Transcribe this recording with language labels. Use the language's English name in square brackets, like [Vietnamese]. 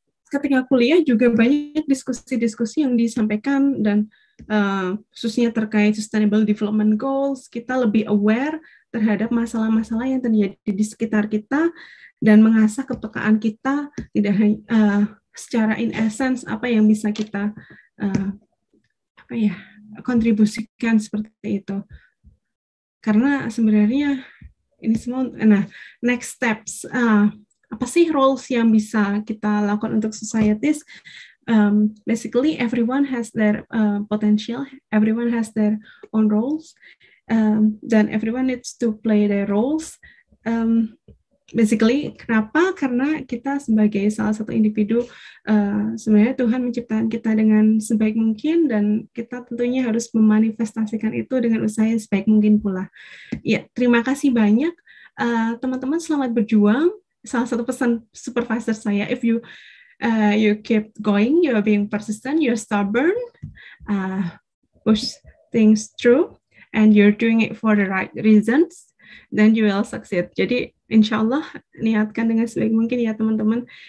[Indonesian] ketika kuliah juga banyak diskusi-diskusi yang disampaikan, dan khususnya terkait Sustainable Development Goals, kita lebih aware terhadap masalah-masalah yang terjadi di sekitar kita, dan mengasah kepekaan kita tidak hanya secara in essence apa yang bisa kita kontribusikan seperti itu. Karena sebenarnya ini semua, nah next steps apa sih roles yang bisa kita lakukan untuk societies? [English] Basically everyone has their potential, everyone has their own roles, dan everyone needs to play their roles. [Indonesian] Basically, kenapa? Karena kita sebagai salah satu individu, sebenarnya Tuhan menciptakan kita dengan sebaik mungkin, dan kita tentunya harus memanifestasikan itu dengan usaha yang sebaik mungkin pula. Ya, terima kasih banyak. Teman-teman, selamat berjuang. Salah satu pesan supervisor saya, [English] if you keep going, you are being persistent, you're stubborn, push things through, and you're doing it for the right reasons, then you will succeed. [Indonesian] Jadi insya Allah niatkan dengan sebaik mungkin ya teman-teman.